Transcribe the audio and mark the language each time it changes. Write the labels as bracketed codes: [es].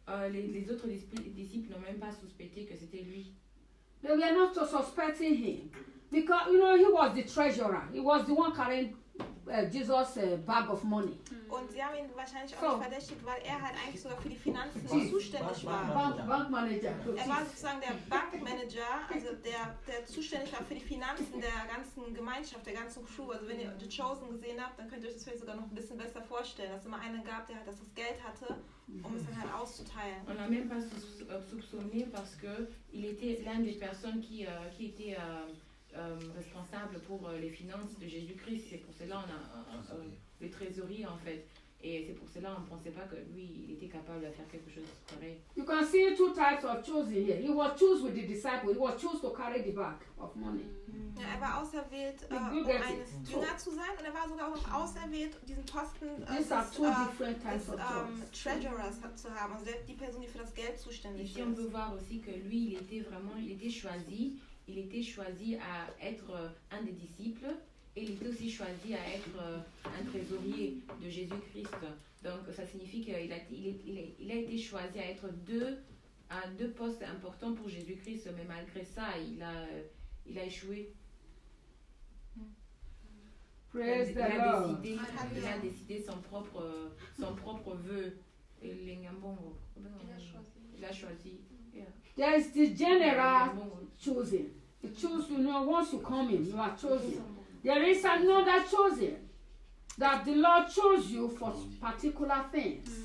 [fr] Les autres disciples n'ont même pas suspecté que c'était lui. [en] They were not suspecting him because he was the treasurer. He was the one carrying Jesus' bag of money. [de] Und sie haben ihn wahrscheinlich auch nicht verdächtigt, weil er halt eigentlich sogar für die Finanzen zuständig war. Bankmanager. Er war sozusagen der Bankmanager, also der zuständig war für die Finanzen der ganzen Gemeinschaft, der ganzen Crew. Also wenn ihr The Chosen gesehen habt, dann könnt ihr euch das vielleicht sogar noch ein bisschen besser vorstellen, dass es immer einen gab, der halt das Geld hatte, um es dann halt auszuteilen. [fr] On n'a même pas soupçonné parce que il était l'une des personnes qui était responsable pour les finances de Jésus-Christ. C'est pour cela on a le trésorier en fait. Et c'est pour cela on ne pensait pas que lui il était capable de faire quelque chose de pareil. [en] You can see two types of chosen here. He was chosen with the disciple. He was chosen to carry the bag of money. [de] Ja, er war auserwählt, um eines Jünger zu sein, und er war sogar auch noch auserwählt, diesen Posten des Treasurers zu haben, also die Person, die für das Geld zuständig ist. [fr] Ici on peut voir aussi que lui il était choisi à être un des disciples et il était aussi choisi à être un trésorier de Jésus-Christ. Donc ça signifie qu'il a été choisi à être à deux postes importants pour Jésus-Christ, mais malgré ça il a échoué. [en] Praise the Lord. [fr] Il a décidé son propre vœu. Il a choisi. [en] There is the general choosing. You choose, once you come in, you are chosen. There is another choosing, that the Lord chose you for particular things.